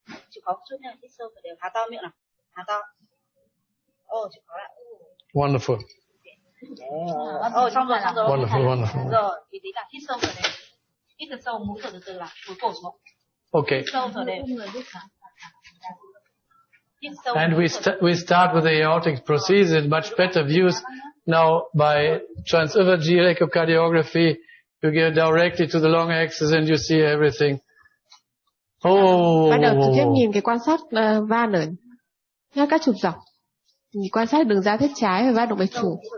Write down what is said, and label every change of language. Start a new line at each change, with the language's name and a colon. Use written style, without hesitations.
Vietnamese: Chịu khó chút nha, hít sâu và đều. Há to miệng nào. Há to. Chịu khó lại.
English: Wonderful.
Vietnamese: Xong rồi.
English: Wonderful.
Vietnamese: Rồi, thì tí là hít sâu rồi đều. Hít thật sâu, mũi thở từ từ là cúi cổ xuống.
English: Okay.
Vietnamese: Hít sâu rồi đều.
English: And we start with the aortic prosthesis, much better views. Now by transesophageal echocardiography, you get directly to the long axis and you see everything.
Vietnamese: Bắt đầu trực tiếp nhìn cái quan sát van ở các trục dọc. Quan sát đường ra thất trái và van động mạch chủ.